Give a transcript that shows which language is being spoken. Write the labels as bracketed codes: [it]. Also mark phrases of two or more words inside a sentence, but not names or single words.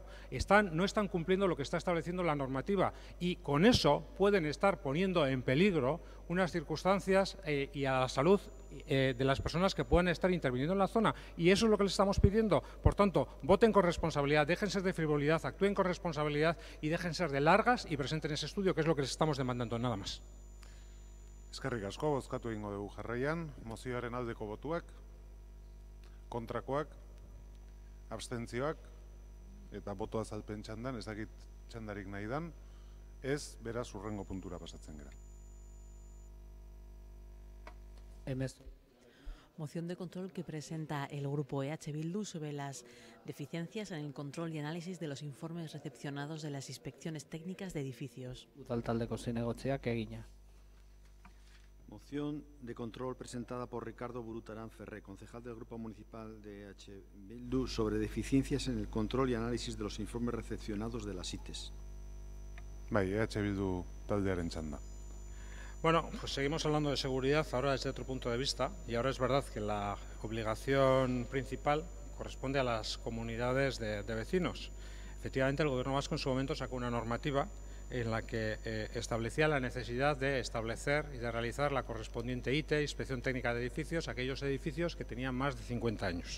[es] No están cumpliendo lo que está estableciendo la normativa, y con eso pueden estar poniendo en peligro unas circunstancias y a la salud de las personas que puedan estar interviniendo en la zona. Y eso es lo que les estamos pidiendo. Por tanto, voten con responsabilidad, déjense de frivolidad, actúen con responsabilidad y déjense de largas y presenten ese estudio, que es lo que les estamos demandando, nada más. [eu] Eskerrik asko, bozkatu egingo dugu jarraian. Mozioaren aldeko botuak, kontrakoak, abstentzioak, eta boto azalpen txandan, ez dakit txandarik nahi dan, ez, beraz, hurrengo puntura pasatzen gara. [es] Moción de control que presenta el grupo EH Bildu sobre las deficiencias en el control y análisis de los informes recepcionados de las inspecciones técnicas de edificios. [eu] Udal taldeko zinegotziak egina. [es] Moción de control presentada por Ricardo Burutarán Ferré, concejal del Grupo Municipal de EH Bildu, sobre deficiencias en el control y análisis de los informes recepcionados de las ITES. [eu] Bai, EH Bildu taldearen txanda. [es] Bueno, pues seguimos hablando de seguridad, ahora desde otro punto de vista, y ahora es verdad que la obligación principal corresponde a las comunidades de vecinos. Efectivamente, el Gobierno vasco en su momento sacó una normativa en la que establecía la necesidad de establecer y de realizar la correspondiente ITE, Inspección Técnica de Edificios, aquellos edificios que tenían más de 50 años.